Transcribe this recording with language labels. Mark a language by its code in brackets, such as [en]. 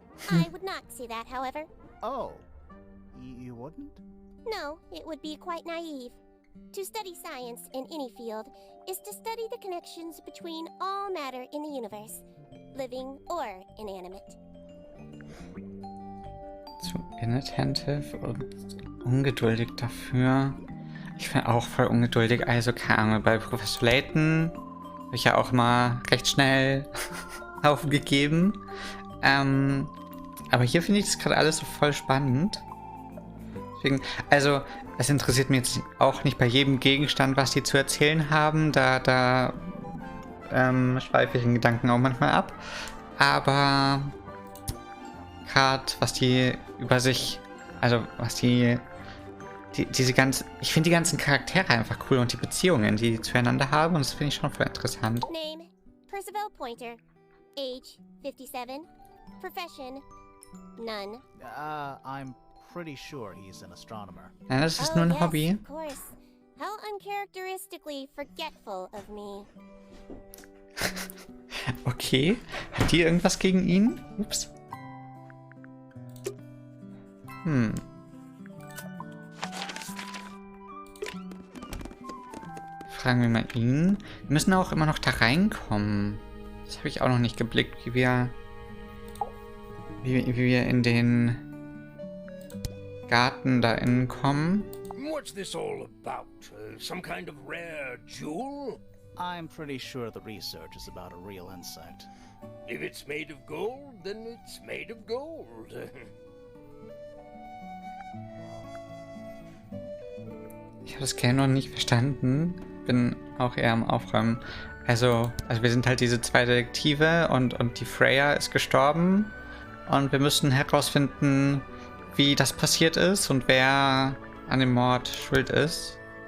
[en] I would not say that, however. Oh, you wouldn't? No, it would be quite naive. To study science in any field is to study the connections between all matter in the universe, living or inanimate. [de] Zu inattentive und ungeduldig dafür. Ich bin auch voll ungeduldig, also keine Ahnung. Bei Professor Layton habe ich ja auch mal recht schnell aufgegeben. Aber hier finde ich das gerade alles so voll spannend. Deswegen, also, es interessiert mich jetzt auch nicht bei jedem Gegenstand, was die zu erzählen haben. Da schweife ich in Gedanken auch manchmal ab. Aber gerade was die über sich, also was diese ganzen, ich finde die ganzen Charaktere einfach cool und die Beziehungen, die sie zueinander haben, und das finde ich schon voll interessant. [en] Name, Percival Pointer. Age, 57. Profession, none. I'm pretty sure he's an astronomer. [de] Ja, das ist nur ein [en] yes, [de] Hobby. [en] of course. How uncharacteristically forgetful of me. Okay. [de] Hat die irgendwas gegen ihn? Ups. Fragen wir mal ihn. Wir müssen auch immer noch da reinkommen. Das habe ich auch noch nicht geblickt, wie wir in den Garten da innen kommen. [en] What's this all about? Some kind of rare jewel? I'm pretty sure the research is about a real insect. If it's made of gold, then it's made of gold. [de] Ich habe das Game noch nicht verstanden. Bin auch eher am Aufräumen. Also wir sind halt diese zwei Detektive und die Freya ist gestorben. Und wir müssen herausfinden, wie das passiert ist und wer an dem Mord schuld ist.